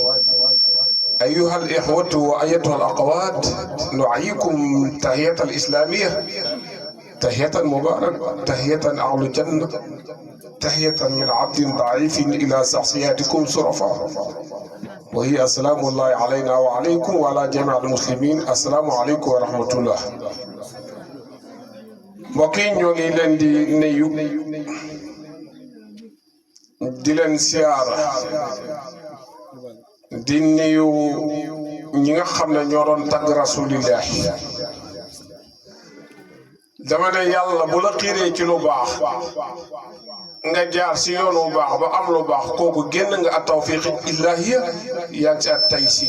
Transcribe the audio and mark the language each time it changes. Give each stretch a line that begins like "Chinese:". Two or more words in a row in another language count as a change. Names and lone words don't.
Arabic: أيها الإخوة وأيتها الأخوات، نحييكم تحية الإسلامية، تحية مبارك، تحية أهل الجنة، تحية من عبد ضعيف إلى شخصياتكم شرفاء، وهي السلام الله علينا وعليكم وعلى جميع المسلمين. السلام عليكم ورحمة الله.
Wolof: mbokk yi ñoo ngi leen di nuyu di leen siyaara di nuyu ñi nga xam ne ñoo doon tagg rasulillah. dama ne yàlla bu la xiiree ci lu baax nga jaar si yoon bu baax ba am lu baax kooku génn nga at
Arabic: توفيق إلهية
Wolof: yaa ngi ci at taysiir.